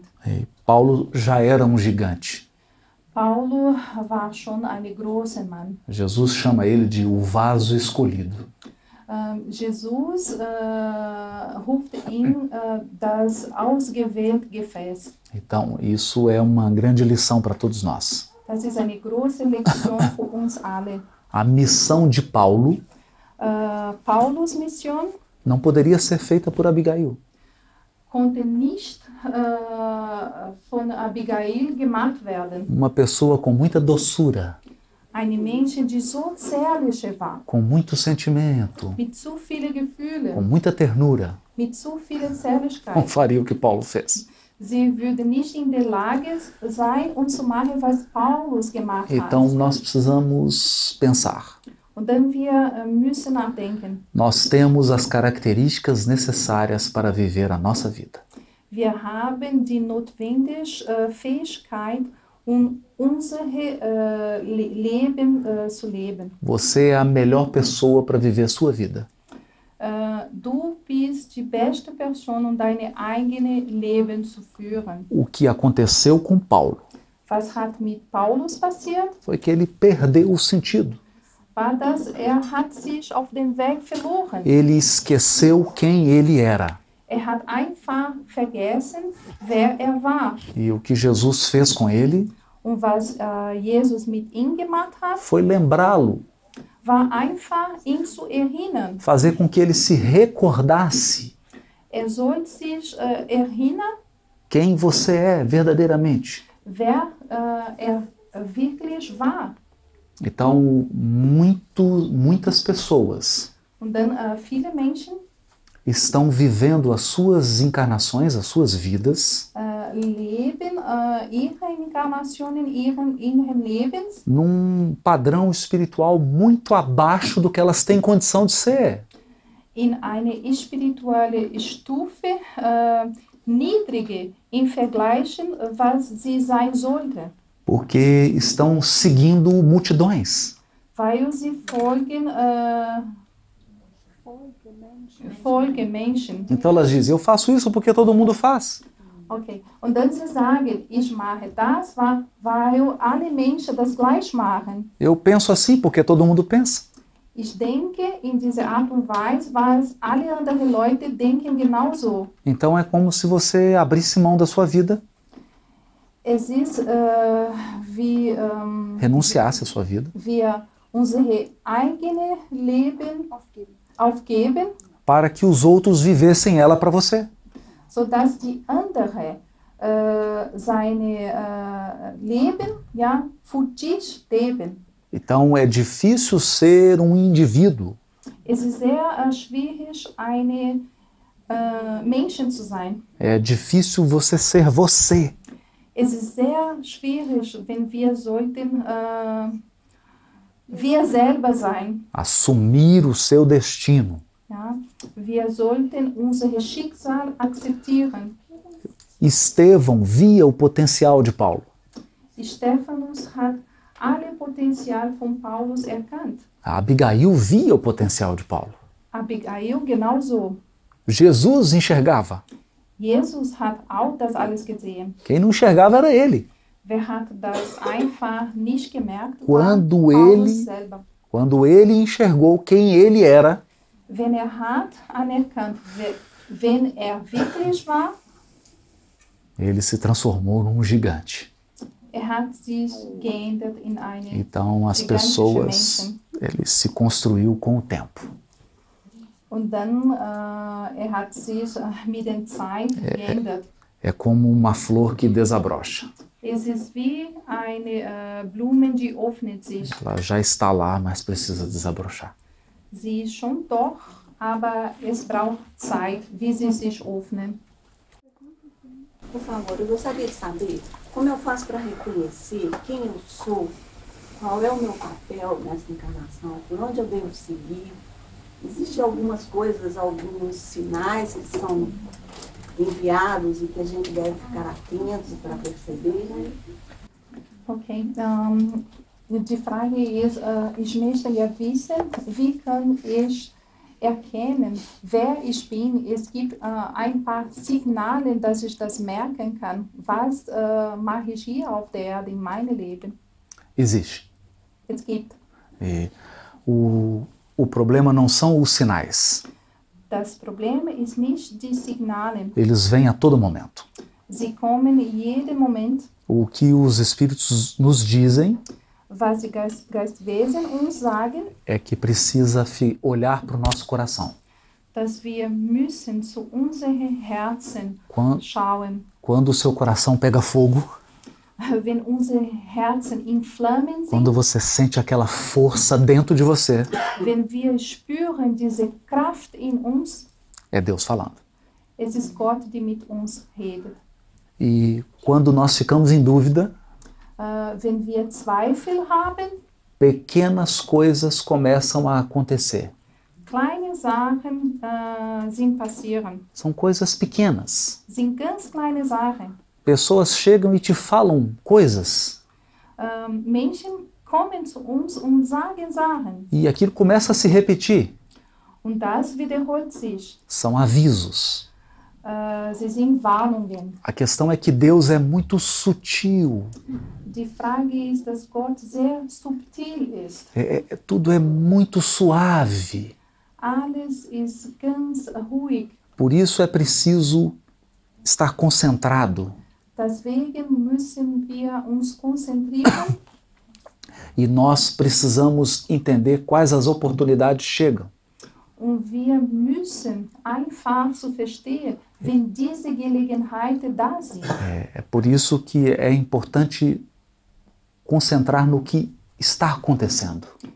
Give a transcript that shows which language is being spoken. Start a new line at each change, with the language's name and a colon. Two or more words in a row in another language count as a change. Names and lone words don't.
Portuguese: E Paulo já era um gigante.
German: Paulo war schon ein großer Mann.
Portuguese: Jesus chama ele de o vaso escolhido.
German: Jesus ruft ihn das ausgewählte Gefäß.
Portuguese: Então, isso é uma grande lição para todos nós.
German: Das ist eine große Lektion für uns alle.
Portuguese: A missão de Paulo
German: Paulus Mission
Portuguese: não poderia ser feita por Abigail.
German: konnte nicht von Abigail gemacht werden.
Portuguese: Uma pessoa com muita doçura,
German: Eine Menschen, die so zärtlich war,
Portuguese: com muito sentimento,
German: mit so vielen
Portuguese: com
German: Gefühlen,
Portuguese: muita ternura,
German: mit so vielen
Portuguese: não
German: Zärtlichkeit.
Portuguese: faria o que Paulo fez.
German: Sie würde nicht in der Lage sein, und zu machen, was Paulus gemacht
Portuguese: Então,
German: hat.
Portuguese: nós precisamos pensar.
German: Und dann wir müssen nachdenken.
Portuguese: Nós temos as características necessárias para viver a nossa vida.
German: Wir haben die notwendige Fähigkeit, um unser Leben zu leben.
Portuguese: Você é a melhor pessoa para viver a sua vida.
German: Du bist die beste Person, um dein eigenes Leben zu führen.
Portuguese: O que aconteceu com Paulo
German: Was hat mit Paulus passiert?
Portuguese: foi que ele perdeu o sentido.
German: War das, hat sich auf dem Weg verloren.
Portuguese: Ele esqueceu quem ele era.
German: Hat einfach vergessen, wer war.
Portuguese: E o que Jesus fez com ele
German: Und was Jesus mit ihm gemacht hat,
Portuguese: foi lembrá-lo,
German: war einfach, ihn zu erinnern.
Portuguese: fazer com que ele se recordasse
German: Soll sich erinnern,
Portuguese: quem você é verdadeiramente.
German: wer wirklich war.
Portuguese: Então, muitas pessoas
German: Und dann viele Menschen
Portuguese: estão vivendo as suas encarnações, as suas vidas,
German: leben ihre Inkarnationen in ihren Lebens
Portuguese: num padrão espiritual muito abaixo do que elas têm condição de ser.
German: in eine spirituelle Stufe niedrige im Vergleichen, was sie sein sollte,
Portuguese: Porque estão seguindo multidões.
German: weil sie folgen Menschen.
Portuguese: Então elas dizem, eu faço isso porque todo mundo faz.
German: Okay. Und dann sie sagen, ich mache das, weil alle Menschen das gleich machen.
Portuguese: Eu penso assim porque todo mundo pensa.
German: Ich denke in dieser Art und Weise, weil alle anderen Leute denken genauso.
Portuguese: Então é como se você abrisse mão da sua vida,
German: Es ist wie
Portuguese: renunciasse à sua vida,
German: wir unsere eigene Leben aufgeben,
Portuguese: para que os outros vivessem ela para você.
German: sodass die andere seine Leben für dich leben.
Portuguese: Então é difícil ser um indivíduo.
German: Es ist sehr schwierig, eine Menschen zu sein.
Portuguese: É difícil você ser você.
German: Es ist sehr schwierig, wenn wir sollten wir selber sein.
Portuguese: Assumir o seu destino.
German: Ja? Wir sollten unser Schicksal akzeptieren.
Portuguese: Estevão via o potencial de Paulo.
German: Stephanus hat alle Potenzial von Paulus erkannt.
Portuguese: Abigail via o potencial de Paulo.
German: Abigail genauso.
Portuguese: Jesus enxergava.
German: Jesus hat auch das alles gesehen.
Portuguese: Quem não enxergava era ele.
German: Wer hat das einfach nicht gemerkt?
Portuguese: Quando
German: Paulus
Portuguese: ele-
German: selber.
Portuguese: Quando ele enxergou quem ele era,
German: Wenn hat anerkannt, wenn wirklich war,
Portuguese: ele se transformou num gigante.
German: hat sich geändert in eine
Portuguese: Então as
German: gigantische
Portuguese: pessoas,
German: Menschen.
Portuguese: ele se construiu com o tempo.
German: Und dann hat sich mit der Zeit geändert.
Portuguese: É como uma flor que desabrocha.
German: Es ist wie eine Blume, die öffnet sich.
Portuguese: Ela já está lá, mas precisa desabrochar.
German: Sie ist schon doch, aber es braucht Zeit, wie sie sich öffnen.
Portuguese: Por favor, eu gostaria de saber como eu faço para reconhecer quem eu sou, qual é o meu papel nessa encarnação, por onde eu devo seguir. Existem algumas coisas, alguns sinais que são enviados e que a gente deve ficar atento para perceber, né?
German: Okay, die Frage ist, ich möchte ja wissen, wie kann ich erkennen, wer ich bin? Es gibt ein paar Signale, dass ich das merken kann. Was mache ich hier auf der Erde in meinem Leben?
Portuguese: Existe.
German: Es gibt.
Portuguese: E o problema não são os sinais.
German: Das Problem ist nicht die Signale.
Portuguese: Eles vêm a todo momento.
German: Sie kommen in jedem Moment.
Portuguese: O que os espíritos nos dizem
German: Was die Geistwesen uns sagen,
Portuguese: é que precisa olhar para o nosso coração.
German: dass wir müssen zu unseren Herzen schauen.
Portuguese: Quando o seu coração pega fogo,
German: Wenn unsere Herzen in Flammen sind,
Portuguese: quando você sente aquela força dentro de você,
German: wenn wir spüren diese Kraft in uns,
Portuguese: é Deus falando.
German: es ist Gott, die mit uns redet.
Portuguese: E quando nós ficamos em dúvida,
German: Wenn wir Zweifel haben,
Portuguese: pequenas coisas começam a acontecer.
German: kleine Sachen sind passieren.
Portuguese: São coisas pequenas.
German: Sind ganz kleine Sachen.
Portuguese: Pessoas chegam e te falam coisas
German: Menschen kommen zu uns und sagen Sachen.
Portuguese: e aquilo começa a se repetir.
German: Und das wiederholt sich.
Portuguese: São avisos.
German: Sie sind Warnungen.
Portuguese: A questão é que Deus é muito sutil.
German: Die Frage ist, dass Gott sehr subtil ist.
Portuguese: Tudo é muito suave.
German: Alles ist ganz ruhig.
Portuguese: Por isso é preciso estar concentrado.
German: Deswegen müssen wir uns konzentrieren
Portuguese: E nós precisamos entender quais as oportunidades chegam.
German: und wir müssen einfach zu verstehen, wenn diese Gelegenheiten da sind.
Portuguese: É por isso que é importante concentrar no que está acontecendo.